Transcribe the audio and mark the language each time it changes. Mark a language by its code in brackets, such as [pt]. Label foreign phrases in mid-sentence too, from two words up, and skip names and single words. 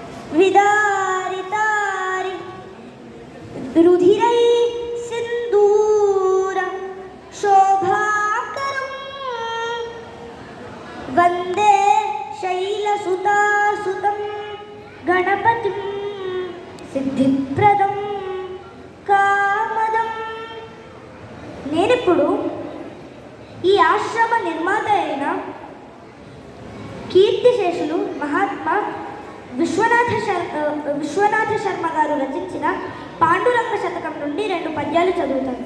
[sa] विदारितारि रुधिरै सिन्दूर शोभाकरं वन्दे शैलसुतासुतं गणपतिं सिद्धिप्रदं कामदं. [te] నేనిప్పుడు ఈ ఆశ్రమ నిర్మాత అయిన కీర్తిశేషులు మహాత్మా విశ్వనాథ శర్మ గారు రచించిన పాండురంగ శతకం నుండి 2 పద్యాలు చదువుతాను.